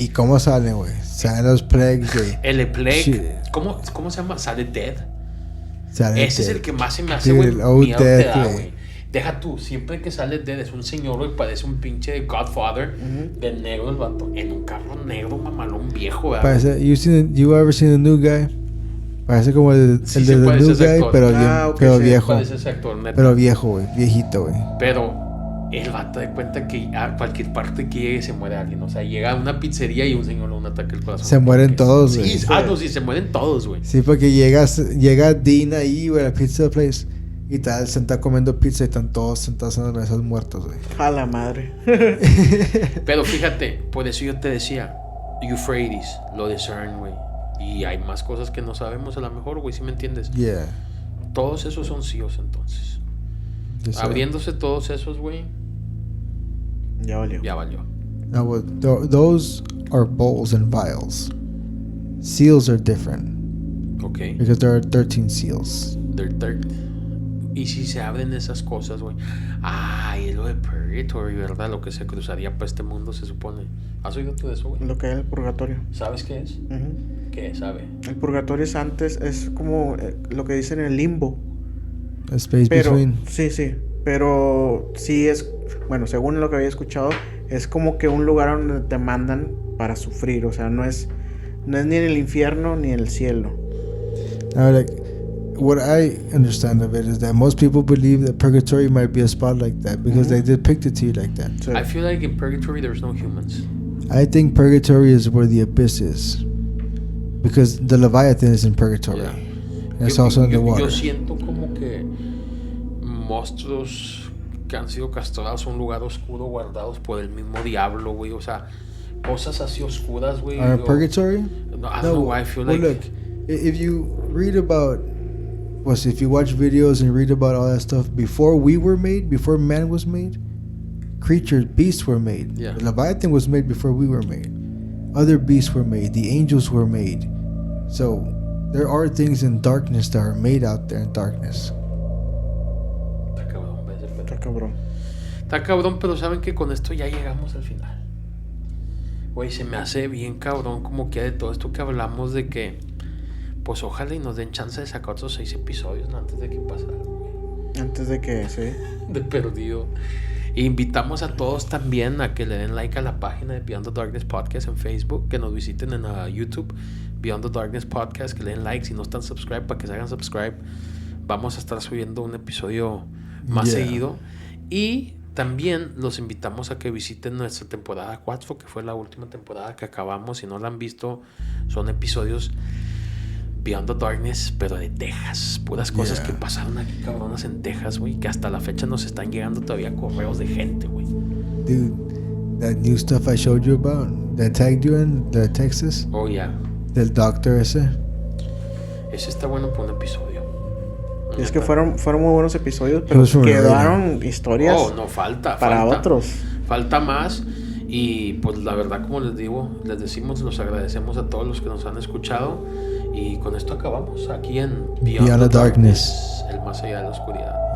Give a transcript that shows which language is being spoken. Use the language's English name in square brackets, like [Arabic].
[Spanish] ¿Y cómo salen, güey? Salen los plagues, güey. El plague. ¿Cómo se llama? Sale Dead. Ese es el que más se me hace, güey. Miedo te da, güey. Deja tú, siempre que sale Dead es un señor, güey, parece un pinche Godfather de negro el vato. En un carro negro, mamalón viejo, ¿verdad? Parece, [English] you ever seen the New Guy? [Spanish] Parece como el de The New Guy, pero viejo. Parece ese actor, neta. Pero viejo, güey. Viejito, güey. Pero el vato de cuenta que a cualquier parte que llegue se muere alguien. O sea, llega a una pizzería y un señor le da un ataque al corazón. Se mueren todos, güey. Sí, sí, se mueren todos, güey. Sí, porque llega Dean ahí, güey, a la pizza place. Y tal, se está comiendo pizza y están todos sentados en las mesas muertos, güey. A la madre. Pero fíjate, por eso yo te decía, Euphrates, lo de CERN, güey. Y hay más cosas que no sabemos a lo mejor, güey, ¿sí me entiendes? [English] Yeah. [Spanish] Todos esos son CEOs, entonces. Yes, abriéndose todos esos, güey. Ya valió. [English] Now, those are bowls and vials. Seals are different. Okay. Because there are 13 seals. [Spanish] Y si se abren esas cosas, güey. Y es lo de Purgatory, ¿verdad? Lo que se cruzaría para este mundo, se supone. ¿Has oído tú de eso, güey? Lo que es el purgatorio. ¿Sabes qué es? ¿Qué sabe? El purgatorio es como lo que dicen el limbo. [English] A space between. [Spanish] Sí. Pero sí es, bueno, según lo que había escuchado, es como que un lugar donde te mandan para sufrir. O sea, no es ni en el infierno ni en el cielo. [English] Now, like, what I understand of it is that most people believe that purgatory might be a spot like that because they depict it to you like that. So, I feel like in purgatory there's no humans. I think purgatory is where the abyss is. Because the Leviathan is in purgatory. Yeah. It's also in the water. [Spanish] Yo siento como que monstruos que han sido castrados a un lugar oscuro guardados por el mismo diablo, güey. O sea, cosas así oscuras, güey. [English] Purgatory? No, I don't know why I feel like... Look, if you read about... if you watch videos and read about all that stuff, before we were made, before man was made, creatures, beasts were made. Yeah. The Leviathan was made before we were made. Other beasts were made. The angels were made. So there are things in darkness that are made out there in darkness. [Spanish] cabrón. Está cabrón, pero saben que con esto ya llegamos al final. Güey, se me hace bien cabrón como que de todo esto que hablamos de que, pues ojalá y nos den chance de sacar otros 6 episodios, ¿no? Antes de que pase algo, güey. Antes de que, sí. De perdido. E invitamos a todos también a que le den like a la página de Beyond the Darkness Podcast en Facebook, que nos visiten en YouTube, Beyond the Darkness Podcast, que le den like. Si no están subscribe, para que se hagan subscribe. Vamos a estar subiendo un episodio más seguido. Y también los invitamos a que visiten nuestra temporada 4, que fue la última temporada que acabamos. Si no la han visto, son episodios Beyond the Darkness, pero de Texas. Puras cosas que pasaron aquí, cabronas, en Texas, güey. Que hasta la fecha nos están llegando todavía correos de gente, güey. [English] Dude, that new stuff I showed you about, that tagged you in, the Texas. Oh, yeah. [Spanish] Del doctor ese. Ese está bueno para un episodio. Y es que fueron muy buenos episodios, pero quedaron historias. Oh, no, falta. Otros. Falta más. Y pues la verdad, como les decimos, los agradecemos a todos los que nos han escuchado. Y con esto acabamos aquí en Beyond the Darkness, el más allá de la oscuridad.